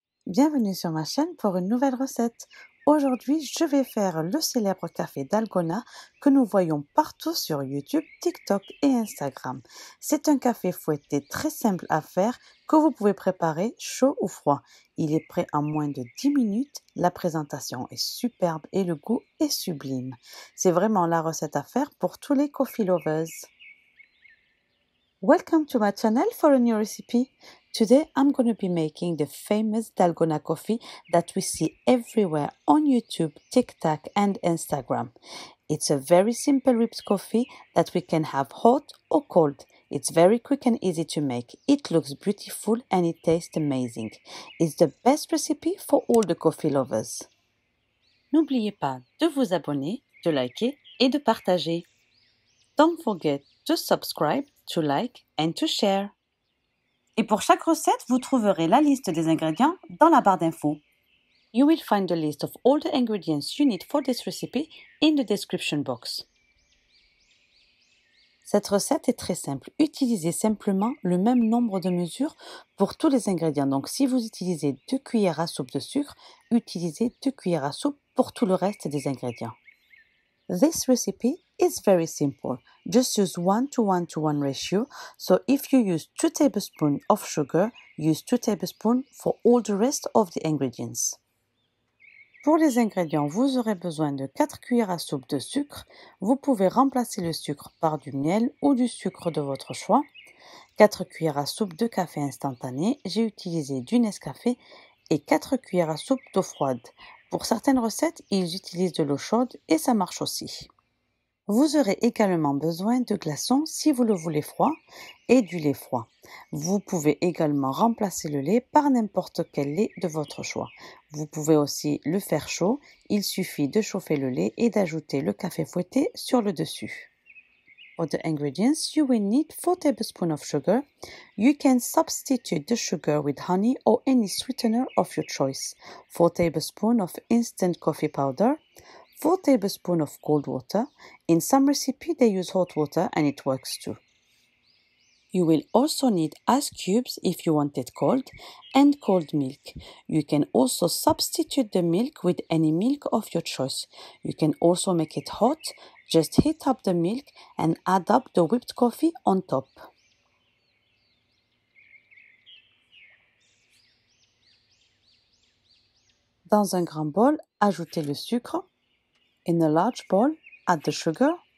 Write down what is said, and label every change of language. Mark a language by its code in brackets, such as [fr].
[fr] Bienvenue sur ma chaîne pour une nouvelle recette. Aujourd'hui, je vais faire le célèbre café Dalgona que nous voyons partout sur YouTube, TikTok et Instagram. C'est un café fouetté très simple à faire que vous pouvez préparer chaud ou froid. Il est prêt en moins de 10 minutes, la présentation est superbe et le goût est sublime. C'est vraiment la recette à faire pour tous les coffee lovers. [en] Welcome to my channel for a new recipe. Today I'm going to be making the famous Dalgona coffee that we see everywhere on YouTube, TikTok and Instagram. It's a very simple whipped coffee that we can have hot or cold. It's very quick and easy to make. It looks beautiful and it tastes amazing. It's the best recipe for all the coffee lovers. [fr] N'oubliez pas de vous abonner, de liker et de partager. [en] Don't forget to subscribe, to like and to share. [fr] Et pour chaque recette, vous trouverez la liste des ingrédients dans la barre d'infos. [en] You will find the list of all the ingredients you need for this recipe in the description box. [fr] Cette recette est très simple. Utilisez simplement le même nombre de mesures pour tous les ingrédients. Donc si vous utilisez 2 cuillères à soupe de sucre, utilisez 2 cuillères à soupe pour tout le reste des ingrédients. [en] This recipe is very simple. Just use 1 to 1 to 1 ratio. So if you use 2 tablespoons of sugar, use 2 tablespoons for all the rest of the ingredients. [fr] Pour les ingrédients, vous aurez besoin de 4 cuillères à soupe de sucre. Vous pouvez remplacer le sucre par du miel ou du sucre de votre choix. 4 cuillères à soupe de café instantané. J'ai utilisé du Nescafé et 4 cuillères à soupe d'eau froide. Pour certaines recettes, ils utilisent de l'eau chaude et ça marche aussi. Vous aurez également besoin de glaçons si vous le voulez froid et du lait froid. Vous pouvez également remplacer le lait par n'importe quel lait de votre choix. Vous pouvez aussi le faire chaud. Il suffit de chauffer le lait et d'ajouter le café fouetté sur le dessus. [en] For the ingredients, you will need 4 tablespoons of sugar. You can substitute the sugar with honey or any sweetener of your choice. 4 tablespoons of instant coffee powder. 4 tablespoons of cold water. In some recipes, they use hot water and it works too. You will also need ice cubes if you want it cold and cold milk. You can also substitute the milk with any milk of your choice. You can also make it hot. Just heat up the milk and add up the whipped coffee on top. [fr] Dans un grand bol, ajoutez le sucre. [en] In a large bowl, add the sugar.